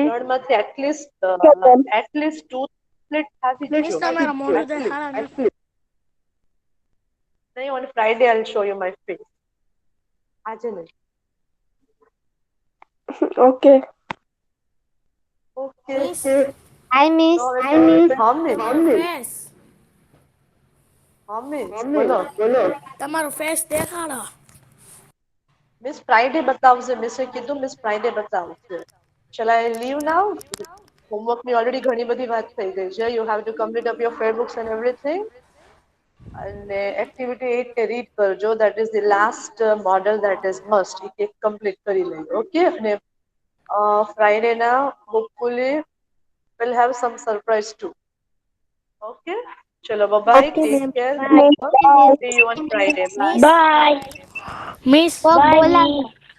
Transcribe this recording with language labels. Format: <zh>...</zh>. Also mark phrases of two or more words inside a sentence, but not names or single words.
<gu>3 માંથી એટલીસ્ટ 2 કમ્પ્લીટ થવી જોઈએ.</gu> <en>નહીં, on Friday I will show you my face.</en> <gu>આજે નહીં.</gu> <en>ઓકે. ઓકે. I miss.</en> <gu>બોલો. તમારો ફેસ દેખાડો. મિસ ફ્રાઇડે બતાવશે. મિસે કીધું મિસ ફ્રાઇડે બતાવશે.</gu> <en>shall I leave now?</en> <gu>હોમવર્કની ઓલરેડી ઘણી બધી વાત થઈ ગઈ છે.</gu> <en>you have to complete up your fair books and everything.</en> <gu>અને એક્ટિવિટી 8 ને રીડ કરજો.</gu> <en>that is the last model that is must.</en> <gu>એક કમ્પ્લીટ કરી લેજો. ઓકે. અને ફ્રાઈડે ના</gu> <en>hopefully will have some surprise too.</en> <gu>ઓકે. ચલો બાય.</gu> <en>Okay, ટેક ma'am. કેર. Bye. See you on Friday. Bye. મિસ Bye. મિસ કોક Bye.</en> <gu>બોલાવે.</gu>